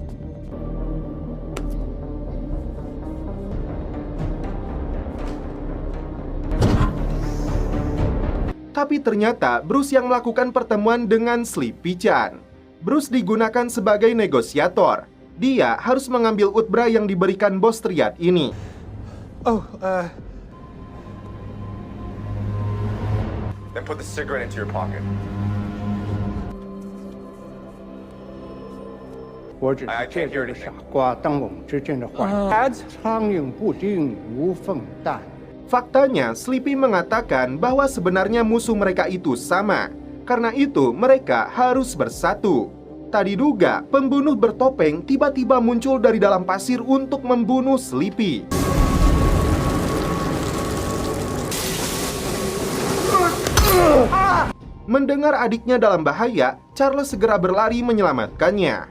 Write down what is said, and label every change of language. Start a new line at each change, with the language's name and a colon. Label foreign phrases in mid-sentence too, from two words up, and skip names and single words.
Indonesian: Tapi ternyata Bruce yang melakukan pertemuan dengan Sleepy Chan. Bruce digunakan sebagai negosiator. Dia harus mengambil utbra yang diberikan bos triad ini.
English: Then put the cigarette into your pocket. I can't hear anything.
Chinese: 瓜当我们之间的坏人，
English: Ads?
Chinese: 苍蝇不叮无缝蛋。
Indonesian: Faktanya, Sleepy mengatakan bahwa sebenarnya musuh mereka itu sama. Karena itu, mereka harus bersatu. Tak diduga, pembunuh bertopeng tiba-tiba muncul dari dalam pasir untuk membunuh Sleepy. Mendengar adiknya dalam bahaya, Charles segera berlari menyelamatkannya.